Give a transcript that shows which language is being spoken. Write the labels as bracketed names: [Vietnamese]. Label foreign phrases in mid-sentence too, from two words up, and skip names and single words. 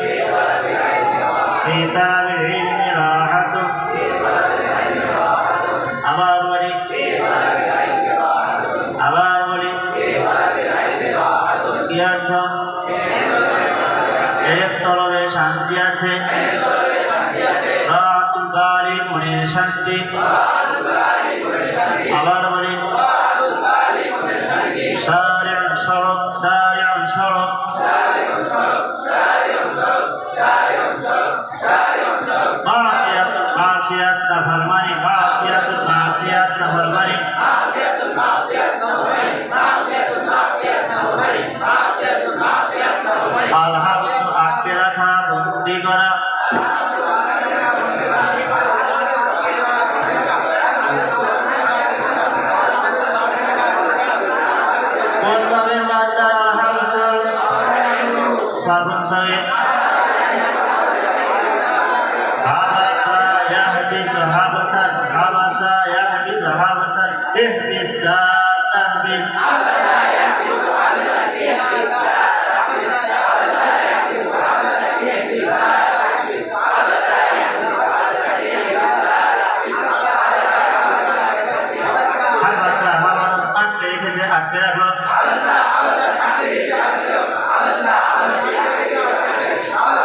[Arabic] في طلب العلم راحة [Bangla] আবার বলি কি অর্থ ইলম তলবে শান্তি আছে রাহাতুল বারি মনের শান্তি আবার বলি [Urdu] شارع سڑک معصیت نافرمانی معصیت نافرمانی الحق [Bangla] আটকে রাখা বন্দী করা [Arabic] صحيح حبسا يحبس حبسا حبسا يحبس حبسا احبس لا تحبس حبسا يحبس حبسا احبس [Bangla] حبسا আটকে রেখেছে আটকে রাখলো